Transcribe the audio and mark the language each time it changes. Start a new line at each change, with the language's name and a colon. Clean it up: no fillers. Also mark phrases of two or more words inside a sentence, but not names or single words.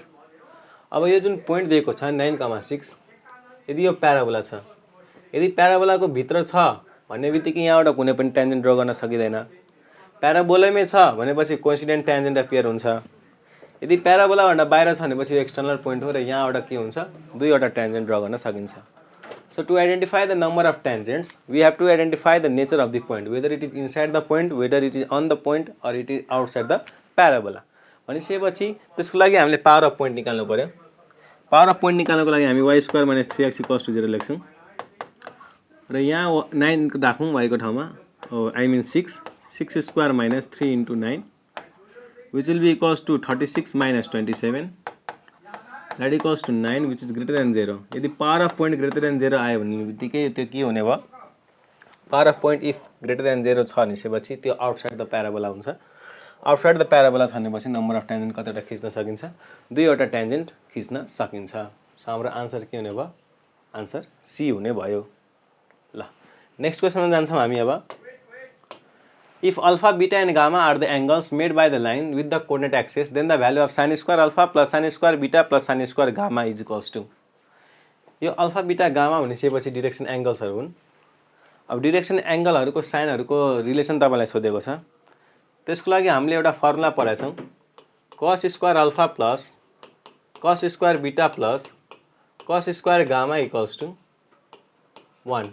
Nepali: अब यो जुन पोइन्ट दिएको छ 9,6, यदि यो प्याराबोला छ, यदि प्याराबोलाको भित्र छ भन्ने बित्तिकै यहाँबाट कुनै पनि
English: tangent draw
Nepali: गर्न सकिँदैन। प्याराबोलामै छ भनेपछि
English: coincident tangent appear
Nepali: हुन्छ। यदि प्याराबोलाभन्दा बाहिर छ भनेपछि यो
English: external point
Nepali: हो र यहाँबाट के हुन्छ? दुईवटा
English: tangent draw
Nepali: गर्न सकिन्छ।
English: so to identify the number of tangents we have to identify the nature of the point, whether it is inside the point, whether it is on the point or it is outside the parabola.
Nepali: भनिसकेपछि त्यसको लागि हामीले
English: power of point
Nepali: निकाल्नु पर्यो।
English: power of point
Nepali: निकाल्नको लागि हामी y
English: square minus
Nepali: 3x
English: equals to
Nepali: 0 लेख्छौँ र यहाँ 9 राखौँ y को ठाउँमा,
English: I mean 6 square minus 3 into 9 which will be equals to 36 minus 27 that equals to 9 which is greater than
Nepali: 0। यदि
English: power of point greater than
Nepali: 0 आयो भने बित्तिकै त्यो के हुने भयो?
English: power of point if greater than
Nepali: 0 छ भनेपछि त्यो
English: outside the parabola
Nepali: हुन्छ।
English: outside the parabola
Nepali: छ भनेपछि
English: number of tangent
Nepali: कतिवटा खिच्न सकिन्छ? दुईवटा ट्यान्जेन्ट खिच्न सकिन्छ। सो हाम्रो आन्सर के हुने भयो? आन्सर सी हुने भयो। ल नेक्स्ट क्वेसनमा जान्छौँ हामी अब।
English: if alpha beta and gamma are the angles made by the line with the coordinate axis then the value of sine square alpha plus sine square beta plus sine square gamma is equals to.
Nepali: यो अल्फा बीटा गामा भनिसकेपछि डिरेक्सन एङ्गल्सहरू हुन्। अब डिरेक्सन एङ्गलहरूको साइनहरूको रिलेसन तपाईँलाई सोधेको छ। त्यसको लागि हामीले एउटा फर्मुला पढाएछौँ,
English: cos square alpha plus cos square beta plus cos square gamma equals to
Nepali: 1।